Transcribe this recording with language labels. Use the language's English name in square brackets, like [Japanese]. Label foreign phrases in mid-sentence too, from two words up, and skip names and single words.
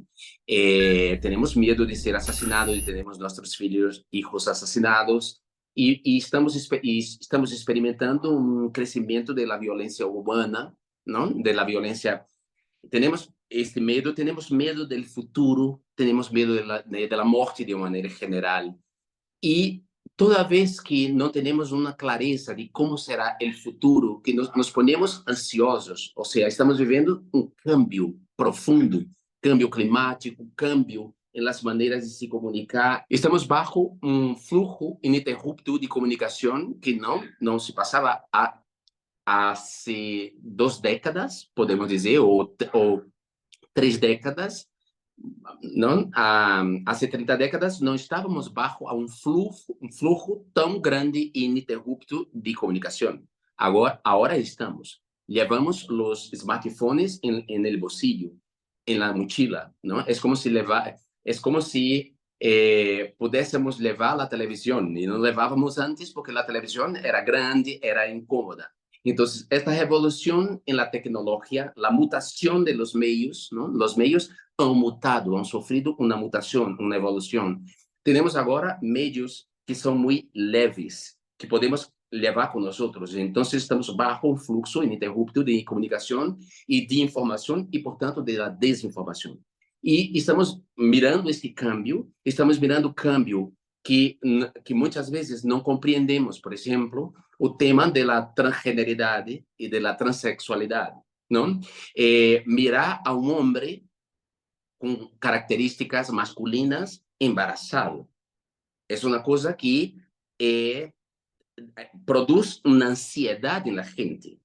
[Spanish] Tenemos miedo de ser asesinados y tenemos nuestros hijos asesinados y estamos experimentando un crecimiento de la violencia urbana, ¿no? De la violencia. Tenemos este medo, tenemos medo del futuro, tenemos medo de la muerte de [Portuguese] uma maneira [Spanish] general. [Portuguese] E toda vez que não temos uma clareza de como será o futuro, que [Spanish] nos ponemos ansiosos, [Portuguese] ou seja, estamos vivendo [Spanish] cambio profundo, cambio climático, cambio [Portuguese] em las maneiras de se comunicar. Estamos [Spanish] bajo flujo [Portuguese] ininterrupto de comunicação que não se passava há 2 décadas, podemos dizer, ou 3 décadas. Não, há 30 décadas não estávamos bajo a um flujo tão grande e ininterrupto de comunicação. Agora estamos. Levamos os smartphones [Spanish] en el bolsillo, en la mochila, ¿no? Es como si [Portuguese] pudéssemos levar a televisão, e não levávamos antes porque a televisão era grande, era incômoda. Então, esta revolução em la tecnologia, [Spanish] la mutação de los medios, ¿no? Los medios han mutado, han [Portuguese] sofrido uma mutação, uma evolução. Temos agora meios que são muito leves, que podemos levar com nós. Então, estamos bajo um fluxo ininterrupto de comunicação e de informação e, portanto, de la desinformação. E estamos mirando este cambio, estamos mirando o cambio que muitas vezes não compreendemos, por exemplo, o tema da transgeneridade e da transexualidade, não? Mirar a um homem com características masculinas embarazado. É uma coisa que produz uma ansiedade na gente.